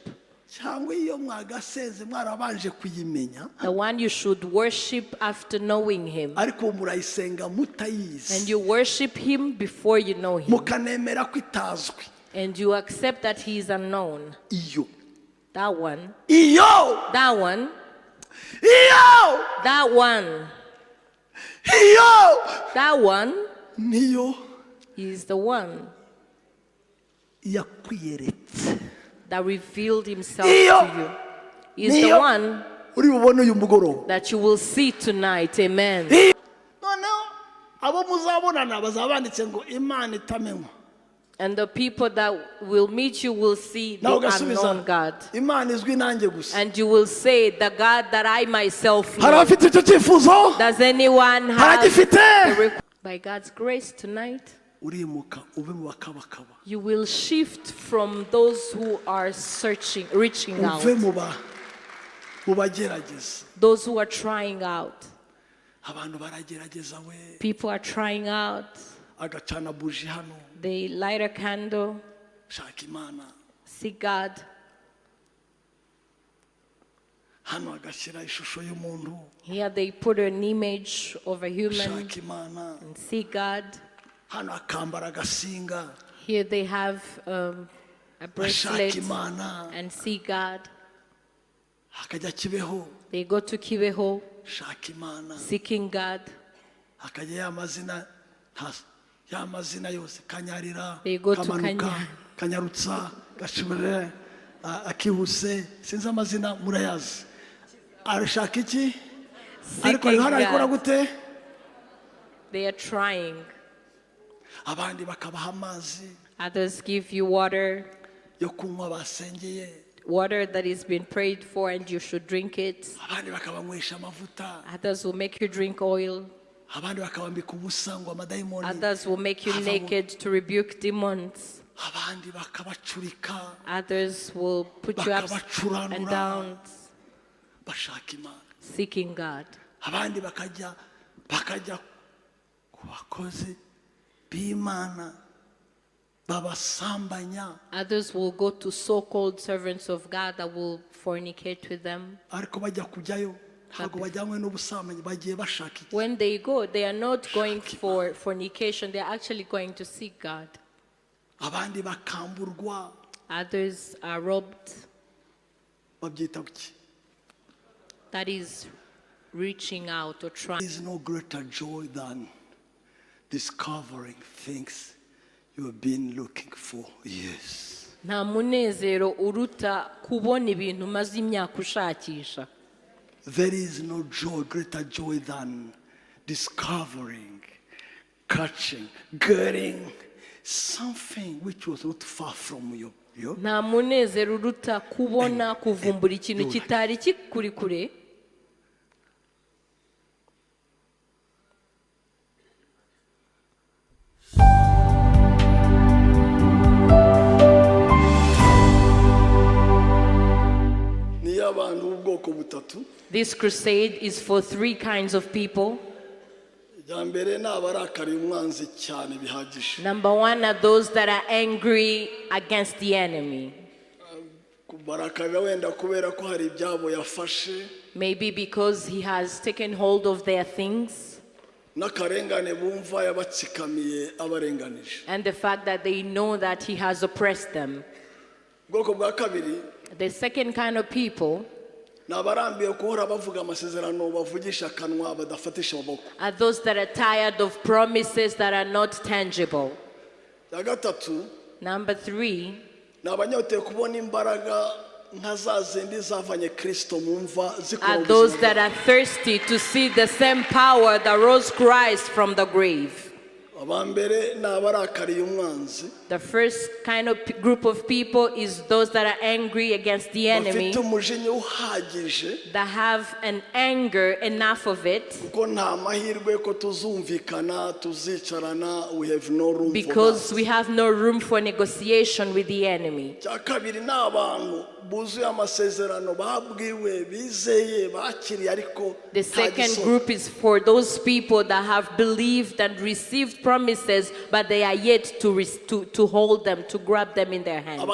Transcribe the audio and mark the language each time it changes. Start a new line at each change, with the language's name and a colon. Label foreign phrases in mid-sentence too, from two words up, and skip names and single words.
Kinyarwanda: Cyangwa iyo mwagasenze mwarabanje kuyimenya.
English: the one you should worship after knowing him.
Kinyarwanda: Ariko murayisenga mutayizi.
English: And you worship him before you know him.
Kinyarwanda: Mukanemera ko itazwi.
English: And you accept that he is unknown.
Kinyarwanda: Iyo.
English: That one.
Kinyarwanda: Iyo.
English: That one.
Kinyarwanda: Iyo.
English: That one.
Kinyarwanda: Iyo.
English: That one
Kinyarwanda: Niyo
English: is the one
Kinyarwanda: yakwiyeretse.
English: that revealed himself
Kinyarwanda: Iyo.
English: to you. Is the
Kinyarwanda: Niyo.
English: one
Kinyarwanda: Uri bubone uyu mugoroba.
English: that you will see tonight. Amen.
Kinyarwanda: Noneho abo muzabonana bazaba banditse ngo Imana itamenywa.
English: And the people that will meet you will see the
Kinyarwanda: Nawe ugasubiza
English: unknown God.
Kinyarwanda: Imana izwi nanjye gusa.
English: And you will say, the God that I myself
Kinyarwanda: Hari
English: know.
Kinyarwanda: abafite icyo cyifuzo?
English: Does anyone have
Kinyarwanda: Haragifite?
English: the by God's grace tonight?
Kinyarwanda: Urimuka ube mu bakabakaba.
English: You will shift from those who are searching, reaching out,
Kinyarwanda: Uve mu bagerageza.
English: those who are trying out.
Kinyarwanda: Abantu baragerageza we.
English: People are trying out.
Kinyarwanda: Agacana buji hano.
English: They light a candle,
Kinyarwanda: Shaka Imana.
English: seek God.
Kinyarwanda: hano agashyira ishusho y'umuntu
English: Here they put an image of a human
Kinyarwanda: ushaka Imana,
English: and see God.
Kinyarwanda: hano akambara agasinga
English: Here they have a
Kinyarwanda: ashaka
English: bracelet
Kinyarwanda: Imana,
English: and see God.
Kinyarwanda: akajya Kibeho
English: They go to Kibeho
Kinyarwanda: shaka Imana,
English: seeking God.
Kinyarwanda: akajya ya mazina yose Kanyarira,
English: They go to
Kinyarwanda: Kamanuka, Kanya. Kanyarutsa, Gashibure, Akihuse, sinzi amazina murayazi. Arashaka iki? Ariko
English: Seeking
Kinyarwanda: Yohana arikora
English: God.
Kinyarwanda: gute?
English: They are trying.
Kinyarwanda: Abandi bakabaha amazi
English: Others give you water,
Kinyarwanda: yo kunywa basengeye,
English: water that is been prayed for and you should drink it.
Kinyarwanda: abandi bakabanywesha amavuta,
English: Others will make you drink oil.
Kinyarwanda: abandi bakabambika ubusa ngo amadayimoni,
English: Others will make you naked to rebuke demons.
Kinyarwanda: abandi bakabacurika,
English: Others will put you up and down,
Kinyarwanda: bashaka Imana.
English: seeking God.
Kinyarwanda: Abandi bakajya ku bakozi b'Imana babasambanya,
English: Others will go to so-called servants of God that will fornicate with them.
Kinyarwanda: ariko bajya kujyayo ntabwo bajyanywe n'ubusambanyi, bagiye bashaka iki?
English: When they go, they are not going for fornication, they are actually going to seek God.
Kinyarwanda: Abandi bakamburwa,
English: Others are robbed.
Kinyarwanda: babyita kuki?
English: That is reaching out or trying. There is no greater joy than discovering things you have been looking for years.
Kinyarwanda: Nta munezero uruta kubona ibintu umaze imyaka ushakisha.
English: There is no joy, greater joy than discovering, catching, getting something which was not far from you.
Kinyarwanda: Nta munezero uruta kubona kuvumbura ikintu kitari kikuri kure. Ni abantu b'ubwoko butatu.
English: This crusade is for three kinds of people.
Kinyarwanda: Ijya mbere ni abarakariye umwanzi cyane bihagije.
English: Number one are those that are angry against the enemy.
Kinyarwanda: Barakarira wenda kubera ko hari ibyabo yafashe,
English: Maybe because he has taken hold of their things
Kinyarwanda: n'akarengane bumva yabatsikamiye abarenganije.
English: and the fact that they know that he has oppressed them.
Kinyarwanda: Ubwoko bwa kabiri
English: The second kind of people
Kinyarwanda: ni abarambiye guhora bavuga amasezerano bavugisha akanwa badafatisha amaboko.
English: are those that are tired of promises that are not tangible.
Kinyarwanda: Ya gatatu
English: Number three
Kinyarwanda: ni abanyoteye kubona imbaraga nka za zindi zavanye Kristo mu mva zikora
English: are those
Kinyarwanda: ubuzima
English: that
Kinyarwanda: bwabo.
English: are thirsty to see the same power that rose Christ from the grave.
Kinyarwanda: Abambere ni abarakariye umwanzi,
English: The first kind of group of people is those that are angry against the enemy,
Kinyarwanda: bafite umujinya uhagije
English: that have an anger enough of it,
Kinyarwanda: kuko nta mahirwe ko tuzumvikana tuzicarana,
English: we have no room because for we have no room for negotiation with the enemy. that.
Kinyarwanda: Cya kabiri ni abantu buzuye amasezerano babwiwe bizeye bakiriye ariko
English: The
Kinyarwanda: nta
English: second
Kinyarwanda: gisoza.
English: group is for those people that have believed and received promises, but they are yet to hold them, to grab them in their hands.